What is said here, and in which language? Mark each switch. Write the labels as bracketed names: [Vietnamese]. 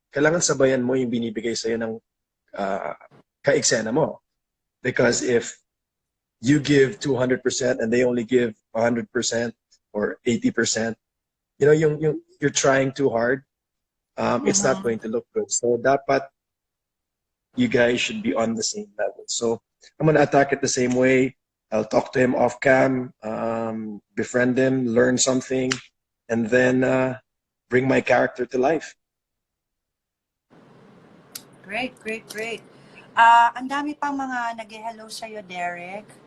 [Filipino] Kailangan sabayan mo yung binibigay sa'yo ng uh, ka-eksena mo. [English] Because if you give 200% and they only give 100% or 80%, you're trying too hard, it's not Mm-hmm. going to look good. So dapat you guys should be on the same level. So I'm gonna attack it the same way. I'll talk to him off cam, befriend him, learn something, and then bring my character to life. Great, great, great. [Filipino] Ang dami pang mga nag-hello sa'yo, Derek.